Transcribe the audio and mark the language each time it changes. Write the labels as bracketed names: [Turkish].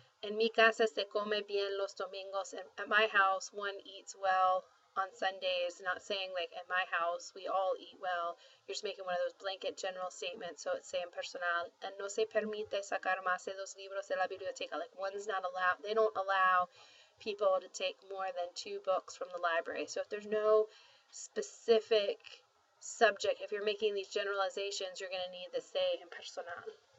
[Spanish] En mi casa se come bien los domingos. [English] At my house, one eats well on Sundays. Not saying like at my house we all eat well. You're just making one of those blanket general statements, so it's se impersonal. [Spanish] And no se permite sacar más de dos libros de la biblioteca. [English] Like one's not allowed. They don't allow people to take more than 2 books from the library. So if there's no specific subject, if you're making these generalizations, you're going to need the se impersonal.